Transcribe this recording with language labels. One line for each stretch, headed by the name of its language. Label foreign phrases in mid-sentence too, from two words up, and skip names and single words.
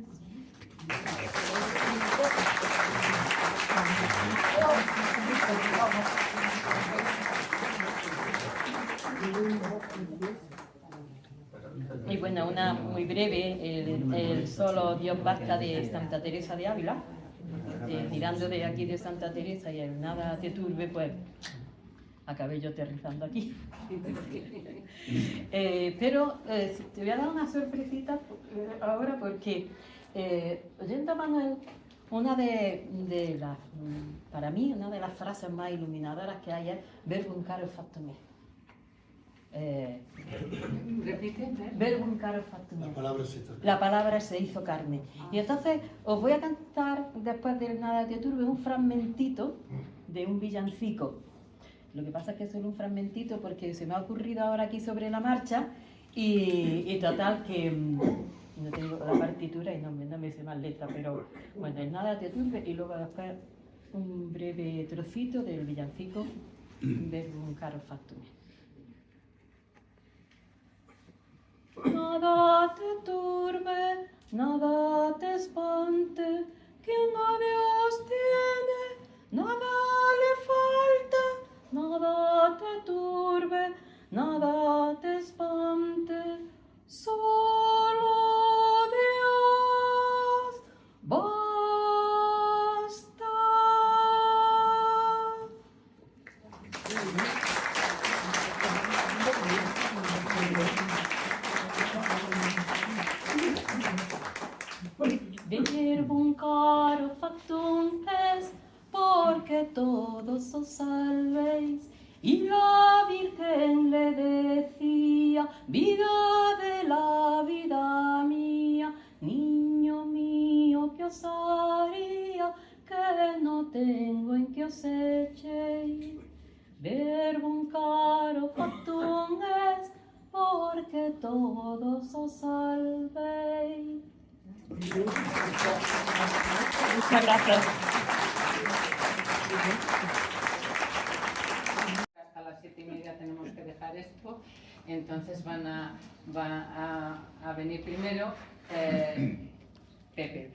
Spanish: Y bueno, una muy breve, el solo Dios basta de Santa Teresa de Ávila, tirando de aquí de Santa Teresa y el nada te turbe, pues acabé yo aterrizando aquí. Pero te voy a dar una sorpresita ahora porque, oyendo a Manuel, una de las, para mí, una de las frases más iluminadoras que hay es
Latin: verbum caro factum est.
Spanish: Repite.
Latin: Verbum caro factum
Spanish: La
Latin: est.
Spanish: palabra es esta. La palabra se hizo carne. Y entonces os voy a cantar después del Nada te turbe un fragmentito de un villancico. Lo que pasa es que es solo un fragmentito porque se me ha ocurrido ahora aquí sobre la marcha y total que no tengo la partitura y no me sé más letras, pero bueno, el Nada te turbe y luego después un breve trocito del villancico Verbum caro factum est. Nada te turbe, nada te espante, quien a Dios tiene, nada le falta, nada te turbe, nada te espante, solo Dios basta.
Latin: Verbum caro factum est,
Spanish: porque todos os salvéis. Y la Virgen le decía, vida de la vida mía, niño mío, ¿qué os haría? Que no tengo en que os echéis.
Latin: Verbum caro factum est,
Spanish: porque todos os salvéis. Muchas gracias. Hasta las 7:30 tenemos que dejar esto, entonces va a venir primero Pepe.